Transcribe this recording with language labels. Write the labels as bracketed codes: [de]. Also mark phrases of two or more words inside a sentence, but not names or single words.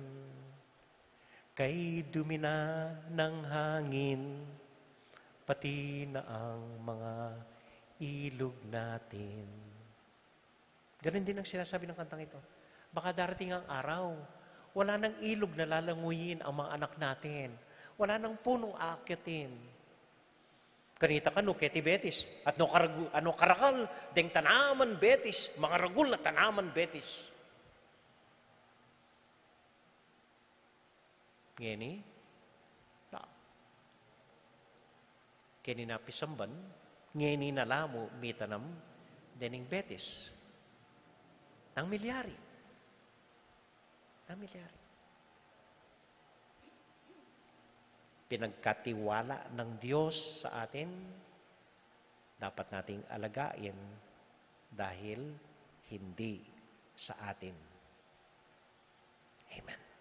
[tl] Kay dumi na ng hangin, pati na ang mga ilog natin. Ganun din ang sinasabi ng kantang ito. Baka darating ang araw, wala nang ilog na lalanguyin ang mga anak natin. Wala nang punong aakitin. [pam] Kanita ka no, keti betis. At no karakal, deng tanaman betis. Mga ragul na tanaman betis. Ngeni, na. Kini napisamban, ngeni na lamo, mitanam, dening betis. Ang milyari. Ang milyari. [tl] Pinagkatiwala ng Diyos sa atin, dapat nating alagain dahil hindi sa atin. Amen.